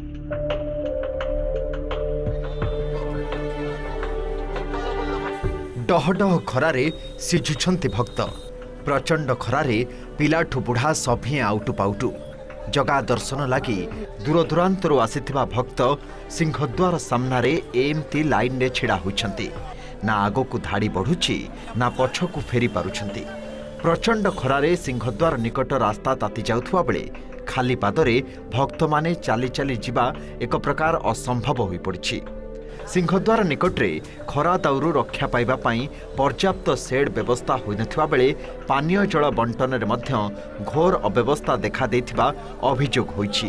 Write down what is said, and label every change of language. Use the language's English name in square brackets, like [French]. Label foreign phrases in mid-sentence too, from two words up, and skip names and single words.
[Odia] ଡହଡହ ଖରାରେ ସିଝୁଛନ୍ତି ଭକ୍ତ ପ୍ରଚଣ୍ଡ ଖରାରେ ପିଲାଠୁ ବୁଢ଼ା ସଭିଏଁ ଆଉଟୁ ପାଉଟୁ ଜଗା ଦର୍ଶନ ଲାଗି ଦୂର ଦୂରାନ୍ତର ଆସିଥିବା ଭକ୍ତ ସିଂହଦ୍ୱାର ସାମନାରେ ଏମିତି ଲାଇନ ରେ ଛିଡ଼ା ହୋଇଛନ୍ତି ନା ଆଗ କୁ ଧାଡ଼ି ବଢ଼ୁଛି ନା ପଛକୁ ଫେରି ପାରୁଛନ୍ତି। ପ୍ରଚଣ୍ଡ ଖରାରେ ସିଂହଦ୍ୱାର ନିକଟ ରାସ୍ତା ତାତି ଯାଉଥିବା ବେଳେ ଖାଲି ପାଦରେ ଭକ୍ତ ମାନେ ଚାଲି ଚାଲି ଯିବା ଏକ ପ୍ରକାର ଅସମ୍ଭବ ହୋଇ ପଡ଼ିଛି। ସିଂହଦ୍ୱାର ନିକଟରେ ଖରା ତାଉରୁ ରକ୍ଷା ପାଇବା ପାଇଁ ପର୍ଯ୍ୟାପ୍ତ ସେଡ ବ୍ୟବସ୍ଥା ହୋଇ ନଥିବା ବେଳେ ପାନୀୟ ଜଳ ବଣ୍ଟନ ରେ ମଧ୍ୟ ଘୋର ଅବ୍ୟବସ୍ଥା ଦେଖା ଦେଉଥିବା ଅଭିଯୋଗ ହୋଇଛି।